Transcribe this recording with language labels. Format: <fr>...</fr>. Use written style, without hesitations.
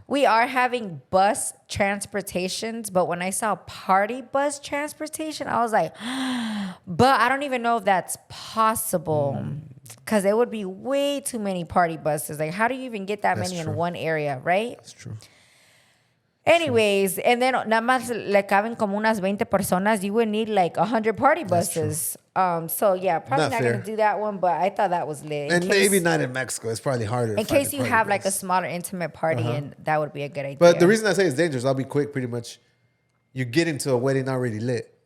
<en>We are having bus transportations, but when I saw party bus transportation, I was like, but I don't even know if that's possible because there would be way too many party buses. Like, how do you even get that many in one area, right? That's true. Anyways, and then</en> <es>nada más le caben como unas 20 personas.</es> <en>You would need like 100 party buses. So yeah, probably not going to do that one, but I thought that was lit. And maybe not in Mexico. It's probably harder. In case you have like a smaller intimate party, and that would be a good idea. But the reason I say it's dangerous, I'll be quick pretty much. You get into a wedding already lit.</en>